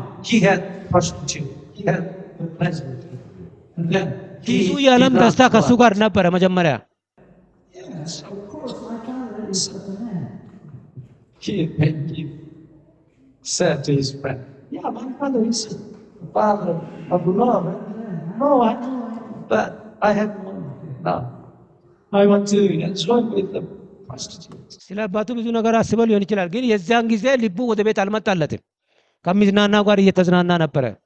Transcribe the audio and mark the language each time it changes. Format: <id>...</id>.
<en>he had prostitute, he had the pleasure. And then</en> <am>ብዙ የዓለም ደስታ ከሱ ጋር ነበረ መጀመሪያ።</am> <en>Yes, of course, my father is a man. He said to his friend, my father is a father of love. No, I know, but I have money now. I want to enjoy with the prostitute.</en> <am>ስለ አባቱ ብዙ ነገር አስበው ሊሆን ይችላል፣ ግን የዚያን ጊዜ ልቡ ወደ ቤት አልመጣለትም። ከሚዝናናው ጋር እየተዝናና ነበረ።</am>